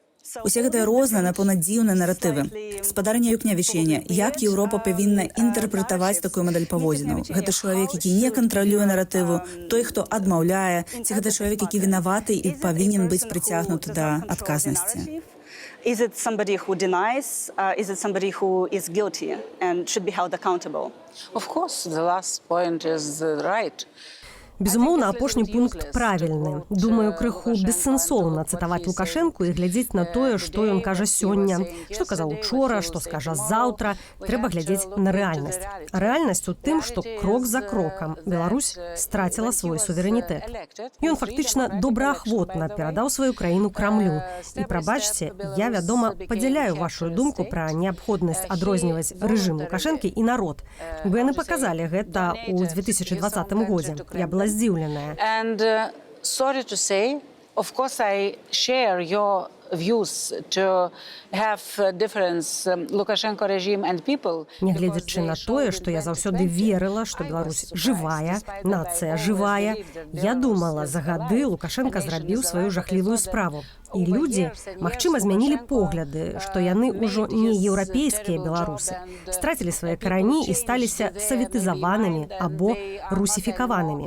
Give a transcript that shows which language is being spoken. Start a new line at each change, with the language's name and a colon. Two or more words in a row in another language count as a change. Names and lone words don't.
Belarusian: Усе гэтыя розныя, напэўна, дзіўныя наратывы. Спадарня Юкнявічене, як Еўропа павінна інтэрпрэтаваць такую мадэль паводзінаў? Гэта чалавек, які не кантралюе наратыву, той, хто адмаўляе, ці гэта чалавек, які вінаваты і павінен быць прыцягнуты да адказнасці?
English: Is it somebody who denies? Is it somebody who is guilty and should be held accountable? Of course, the last point is right.
Belarusian: Безумоўна, апошні пункт правільны. Думаю, крыху бессэнсоўна цытаваць Лукашэнку і глядзець на тое, што ён кажа сёння, што казаў учора, што скажа заўтра. Трэба глядзець на рэальнасць. Рэальнасць у тым, што крок за крокам Беларусь страціла свой суверэнітэт. Ён фактычна добраахвотна перадаў сваю краіну Крамлю. І прабачце, я, вядома, падзяляю вашу думку пра неабходнасць адрозніваць рэжым Лукашэнкі і народ. Бо яны паказалі гэта ў 2020 годзе. Я была здзіўленая.
English: And sorry to say, of course I share your views to have difference Lukashenko regime and people.
Belarusian: Нягледзячы на тое, што я заўсёды верыла, што Беларусь жывая, нацыя жывая, я думала, за гады Лукашенка зрабіў сваю жахлівую справу. І людзі, магчыма, змянілі погляды, што яны ўжо не еўрапейскія беларусы, страцілі свае карані і сталіся саветызаванымі або русіфікаванымі.